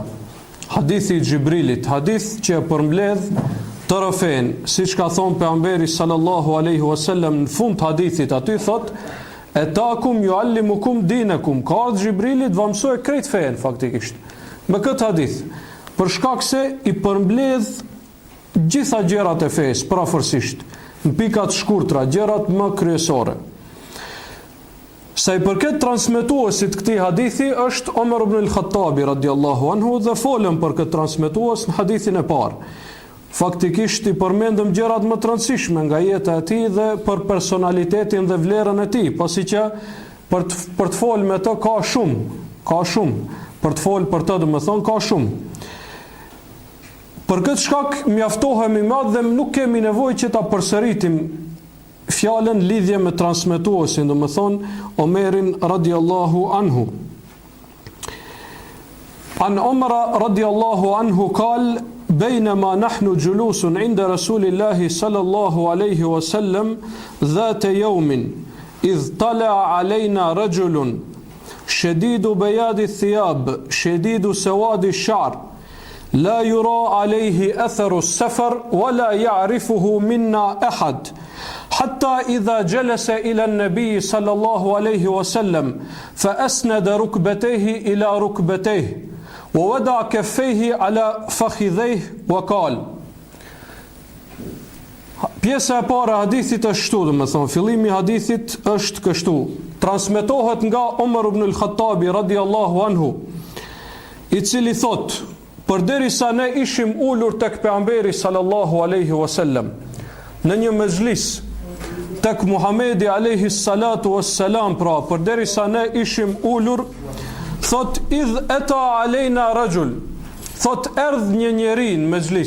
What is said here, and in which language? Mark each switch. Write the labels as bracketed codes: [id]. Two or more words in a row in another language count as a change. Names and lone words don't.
[sq] Hadithi i Xhibrilit, hadith që e përmbledh të rëfen, siç ka thonë pejgamberi [ar] صلى الله عليه وسلم [sq] në fund hadithit, aty thot: [ar] "أتاكم يعلمكم دينكم", [sq] ka ardhur Xhibrilit va mësoi krejt fen faktikisht. Me këtë hadith, për shkak se i përmbledh gjitha gjërat e fesë, prafërsisht, në pikat shkurtra, gjërat më kryesore. Sa i përket transmetuesit këtij hadithi është Omer ibn al-Khattabi [ar] رضي الله عنه, [sq] dhe folëm për këtë transmetues në hadithin e parë. Faktikisht i përmendëm gjërat më të rëndësishme nga jeta e tij dhe për personalitetin dhe vlerën e tij, pasi që për të folë me të ka shumë, për të folë për të domethënë ka shumë. Për këtë shkak mjaftohemi madh dhe nuk kemi nevojë që ta përsëritim fjalën lidhje me transmetuesin, domethënë Omerin [ar] رضي الله عنه. عن عمر رضي الله عنه قال: بينما نحن جلوس عند رسول الله صلى الله عليه وسلم ذات يوم إذ طلع علينا رجل شديد بياض الثياب شديد سواد الشعر لا يرى عليه أثر السفر ولا يعرفه منا أحد حتى إذا جلس إلى النبي صلى الله عليه وسلم فأسند ركبتيه إلى ركبتيه ووضع كفيه على فخذيه وقال. [sq] Pjesa e parë e hadithit është kështu, domethënë fillimi i hadithit është kështu. Transmetohet nga Omer ibn al-Khattabi [ar] رضي الله عنه, [sq] i cili thot: përderisa ne ishim ulur tek pejgamberi [ar] صلى الله عليه وسلم [sq] në një mezhlis tek Muhamedi [ar] عليه الصلاة والسلام, [sq] pra përderisa ne ishim ulur, thot: [ar] إذ أتى علينا رجل, [sq] thot erdh një njeri në mezhlis.